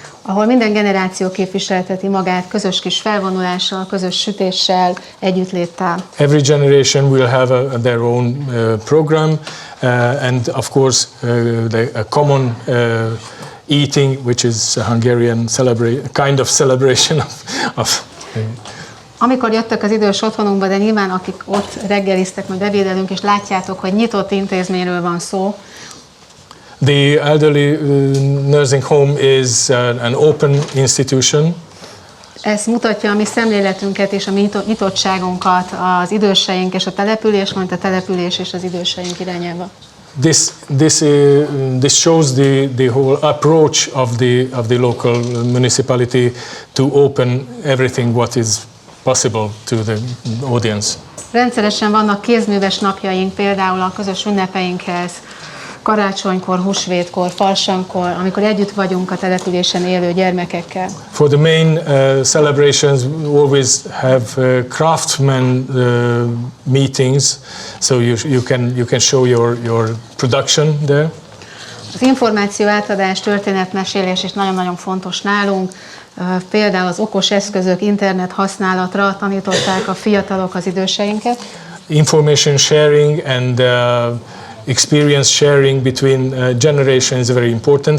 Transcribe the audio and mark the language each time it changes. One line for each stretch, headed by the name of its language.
Hungarian: Ahol minden generáció képviselteti magát közös kis felvonulással, közös sütéssel, együttléttel.
English: Every generation will have their own program, and of course a common eating, which is a Hungarian kind of celebration of
Hungarian: Amikor jöttök az idős otthonunkba, de nyilván akik ott reggeliztek, majd ebédelünk, és látjátok, hogy nyitott intézményről van szó.
English: The elderly nursing home is an open institution.
Hungarian: Ez mutatja a mi szemléletünket és a mi nyitottságunkat az időseink és a település, mint a település és az időseink irányába.
English: This shows the whole approach of the local municipality to open everything what is possible to the audience.
Hungarian: Rendszeresen vannak kézműves napjaink, például a közös ünnepeinkhez, karácsonykor, húsvétkor, falsankor, amikor együtt vagyunk a településen élő gyermekekkel.
English: For the main celebrations, we always have craftsmen meetings, so you can show your production there.
Hungarian: Az információ átadás, történetmesélés is nagyon-nagyon fontos nálunk. Például az okos eszközök, internet használatra tanították a fiatalok az időseinket.
English: Information sharing and experience sharing between generations is very important.